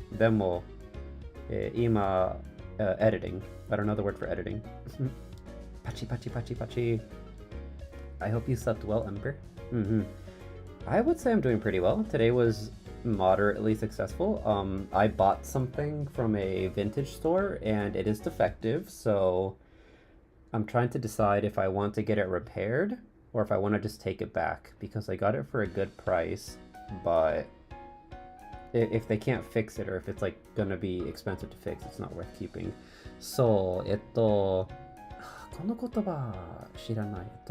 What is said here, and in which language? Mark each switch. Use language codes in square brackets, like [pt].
[ja] でも、今、editing. [en] I don't know the word for editing. Pachi, pachi, pachi, pachi. I hope you slept well, Ember. I would say I'm doing pretty well. Today was moderately successful. I bought something from a vintage store and it is defective, so I'm trying to decide if I want to get it repaired or if I want to just take it back because I got it for a good price, but if they can't fix it or if it's like gonna be expensive to fix, it's not worth keeping. [ja] So, この言葉知らない。